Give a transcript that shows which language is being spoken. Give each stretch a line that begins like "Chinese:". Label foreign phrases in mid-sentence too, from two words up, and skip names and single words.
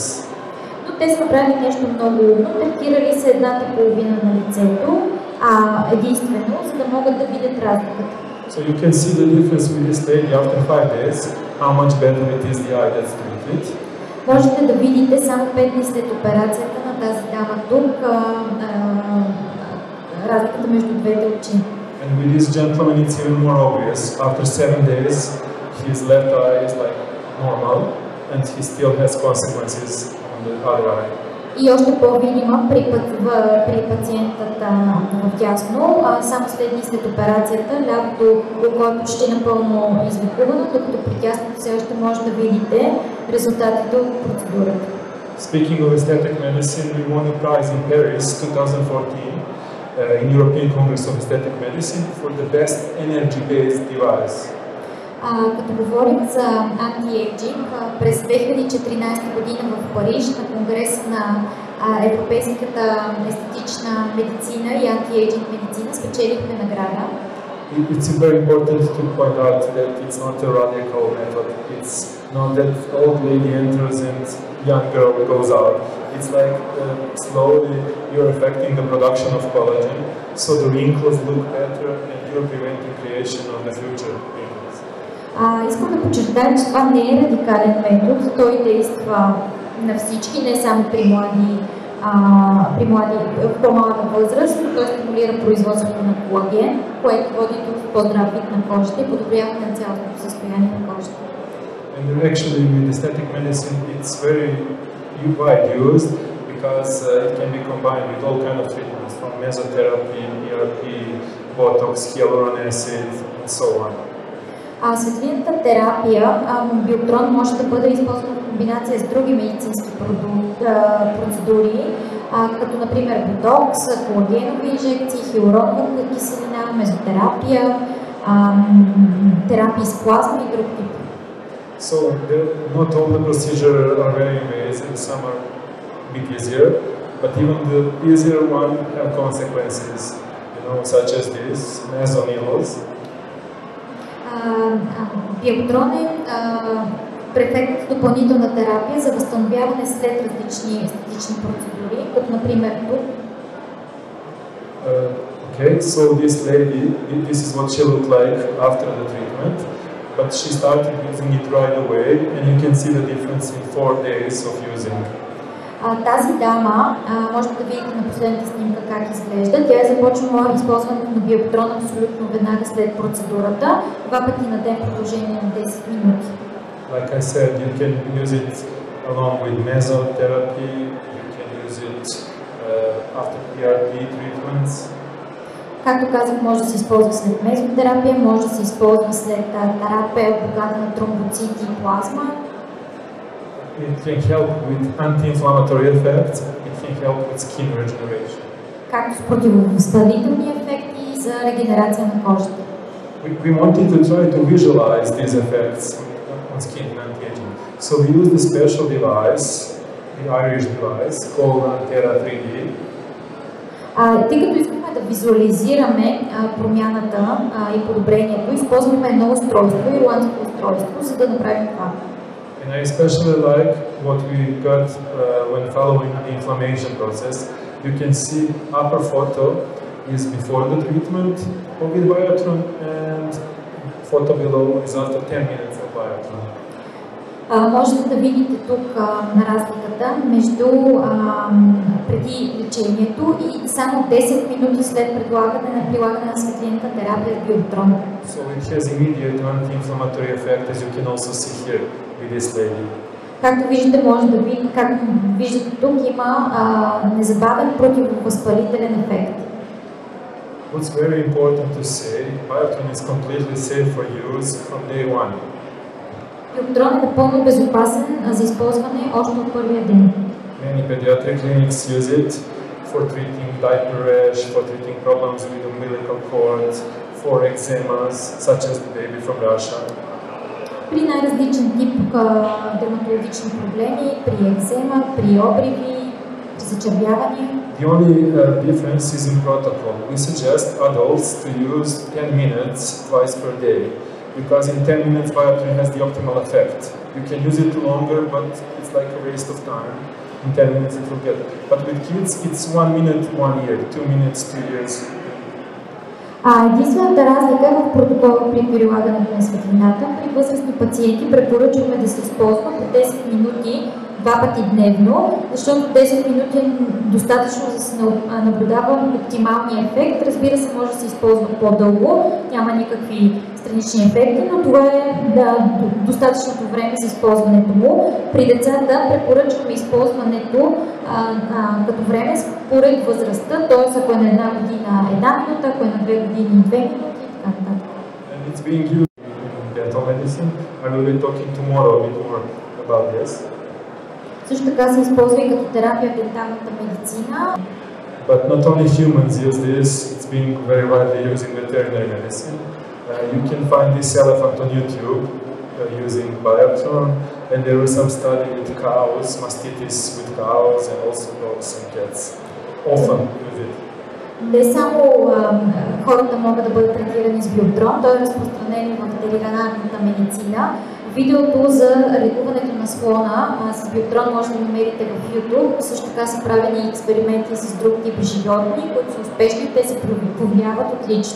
Bulgarian: Те са направили нещо много умно, третирали са едната половина на лицето, единствено, за да могат да видят разликата.
English: So you can see the difference with this lady after 5 days, how much better it is the eye that's treated.
Bulgarian: Можете да видите само 5 дни след операцията на тази дама тук, разликата между двете очи.
English: And with this gentleman it's even more obvious. After 7 days, his left eye is like normal, and he still has consequences on the other eye.
Bulgarian: И още по-видима при пациентата вдясно, само след дни след операцията, лявото око е почти напълно излекувано, докато при дясното все още може да видите резултатите от процедурата.
English: Speaking of aesthetic medicine, we won a prize in Paris 2014 in European Congress of Aesthetic Medicine for the best energy-based device.
Bulgarian: Като говорим за антиейджинг, през 2014 година в Париж на Конгреса на Европейската естетична медицина и антиейджинг медицина спечелихме награда.
English: it's very important to point out that it's not a radical method. It's not that old lady enters and young girl goes out. It's like slowly you're affecting the production of collagen, so the wrinkles look better and you're preventing creation of the future wrinkles.
Bulgarian: Искам да подчертая, че това не е радикален метод. Той действа на всички, не само при млади в по-малка възраст, но той стимулира производството на колаген, което води до по-здрав вид на кожата и подобряване на цялостното състояние на кожата.
English: And actually with aesthetic medicine it's very wide used because it can be combined with all kind of treatments from mesotherapy, ERP, Botox, hyaluronic acid and so on.
Bulgarian: Светлинната терапия, Bioptron може да бъде използвана в комбинация с други медицински процедури, като например ботокс, колагенови инжекции, хиалуронова киселина, мезотерапия, терапии с плазма и друг тип.
English: So not all the procedures are very invasive, some are a bit easier, but even the easier one have consequences, such as this, mesoneals.
Bulgarian: Bioptron е префект допълнителна терапия за възстановяване след различни естетични процедури, като например тук.
English: Okay, so this lady, this is what she looked like after the treatment, but she started using it right away, and you can see the difference in 4 days of using.
Bulgarian: Тази дама, можете да видите на последната снимка как изглежда. Тя е започнала използването на Bioptron абсолютно веднага след процедурата, 2 пъти на ден в продължение на 10 минути.
English: Like I said, you can use it along with mesotherapy, you can use it after PRP treatments.
Bulgarian: Както казах, може да се използва след мезотерапия, може да се използва след терапия, богата на тромбоцити и плазма.
English: It can help with anti-inflammatory effects, it can help with skin regeneration.
Bulgarian: Както с противовъзпалителни ефекти за регенерация на кожата.
English: We wanted to try to visualize these effects on skin and anti-aging. So we used a special device, the Irish device, called Antera 3D.
Bulgarian: Тъй като искаме да визуализираме промяната и подобрението, използваме едно устройство, ирландско устройство, за да направим това.
English: And I especially like what we got when following the inflammation process. You can see upper photo is before the treatment with Bioptron, and photo below is after 10 minutes of Bioptron.
Bulgarian: Можете да видите тук разликата между преди лечението и само 10 минути след прилагане на светлинната терапия с Bioptron.
English: So it has immediate anti-inflammatory effect, as you can also see here with this lady.
Bulgarian: Както виждате, както виждате тук, има незабавен противовъзпалителен ефект.
English: What's very important to say, Bioptron is completely safe for use from day one.
Bulgarian: Bioptron е напълно безопасен за използване още от първия ден.
English: Many pediatric clinics use it for treating diaper rash, for treating problems with the umbilical cord, for eczemas, such as the baby from Russia.
Bulgarian: При най-различен тип дерматологични проблеми, при екзема, при обриви, при зачервяване.
English: The only difference is in protocol. We suggest adults to use 10 minutes twice per day, because in 10 minutes Bioptron has the optimal effect. You can use it longer, but it's like a waste of time. In 10 minutes it will get. But with kids, it's 1 minute, 1 year, 2 minutes, 2 years.
Bulgarian: Единствената разлика е в протокола при прилагането на светлината. При възрастни пациенти препоръчваме да се използва по 10 минути 2 пъти дневно, защото 10 минути е достатъчно за да се наблюдава оптималния ефект. Разбира се, може да се използва по-дълго, няма никакви странични ефекти, но това е достатъчното време за използването му. При децата препоръчваме използването като време според възрастта, т.е. ако е на 1 година 1 минута, ако е на 2 години 2 минути и така нататък.
English: It's being used in dental medicine. I will be talking tomorrow a bit more about this.
Bulgarian: Също така се използва и като терапия в денталната медицина.
English: But not only humans use this, it's being very widely used in veterinary medicine. You can find this elephant on YouTube using Bioptron, and there was some study with cows, mastitis with cows, and also dogs and cats. Often use it.
Bulgarian: Не само хората могат да бъдат третирани с биоптрон, той е разпространен в ветеринарната медицина. Видеото за лекуването на слона с биоптрон може да намерите в YouTube. Също така са правени експерименти с друг тип животни, които са успешни и те се повлияват отлично.